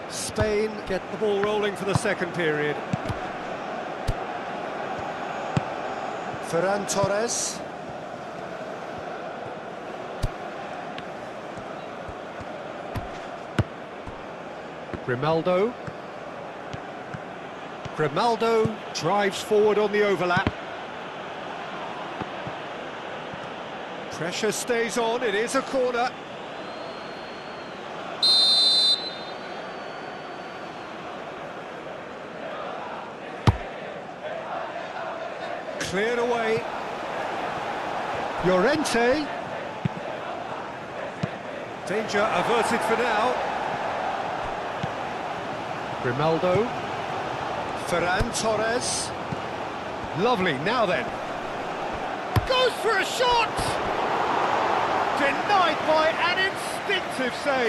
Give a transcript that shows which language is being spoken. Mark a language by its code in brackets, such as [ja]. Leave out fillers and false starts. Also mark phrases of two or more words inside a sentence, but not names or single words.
[en] Spain get the ball rolling for the second period. Ferran Torres. Grimaldo. Grimaldo drives forward on the overlap. Pressure stays on, it is a corner. Cleared away. Llorente. Danger averted for now. Grimaldo. Ferran Torres. Lovely, now then. Goes for a shot! Denied by an instinctive save.